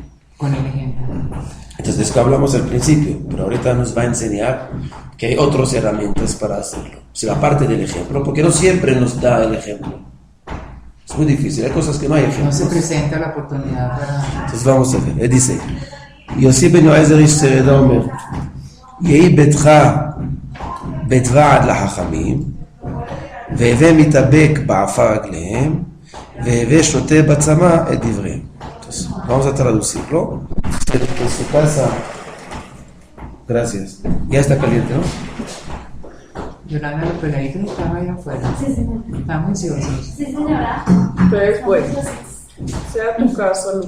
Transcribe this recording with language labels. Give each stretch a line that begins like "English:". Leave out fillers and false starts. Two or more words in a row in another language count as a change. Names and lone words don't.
Spanish: Con el ejemplo. Entonces, que hablamos al principio, pero ahorita nos va a enseñar que hay otras herramientas para hacerlo. O sea, aparte del ejemplo, porque no siempre nos da el ejemplo. Es muy difícil, hay cosas que no hay No ejemplos. se presenta la oportunidad para. Entonces vamos a ver, él dice,
Hebrew: יוסי בן יועזר איש צרדה אומר, יהי ביתך בדבעד לחכמים, והווה מתאבק בעפר רגליהם, והווה שותה בצמא את דבריהם.
Spanish: Entonces, vamos a traducirlo. En su casa, gracias. Ya está caliente, ¿no? Yolanda, los peladitos están ahí afuera. Sí, señora. Están juiciosos. Sí, señora. Entonces, bueno, sea tu casa lugar